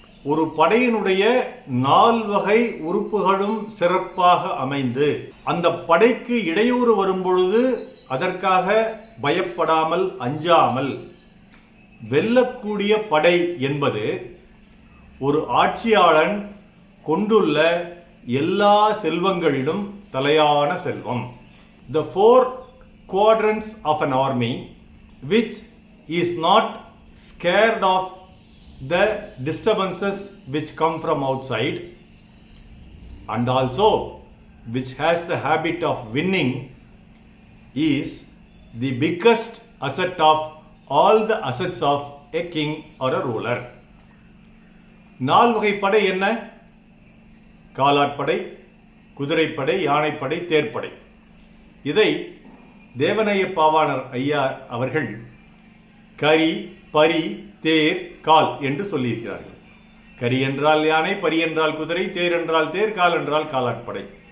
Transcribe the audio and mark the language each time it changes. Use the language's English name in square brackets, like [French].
[Tamil] ஒரு படையினுடைய 4 வகை உறுப்புகளும் சிறப்பாக அமைந்து அந்த படைக்கு இடையூறு வரும்பொழுது அதற்காக பயப்படாமல் அஞ்சாமல் வெல்லக்கூடிய படை என்பது ஒரு ஆட்சியாளன் கொண்டுள்ள எல்லா செல்வங்களிலும் தலையான செல்வம். [English] The 4 quadrants of an army which is not scared of the disturbances which come from outside and also which has the habit of winning is the biggest asset of all the assets of a king or a ruler. [Tamil] 4 வகை படை என்ன? காலாட்படை, குதிரைப்படை, யானைப்படை, தேர்ப்படை. இதை தேவனைய பாவாணர் ஐயா அவர்கள் கரி, பரி, தேர், கால் என்று சொல்லியிருக்கிறார்கள். கரி என்றால் யானை, பரி என்றால் குதிரை, தேர் என்றால் தேர், கால் என்றால் காலாட்படை.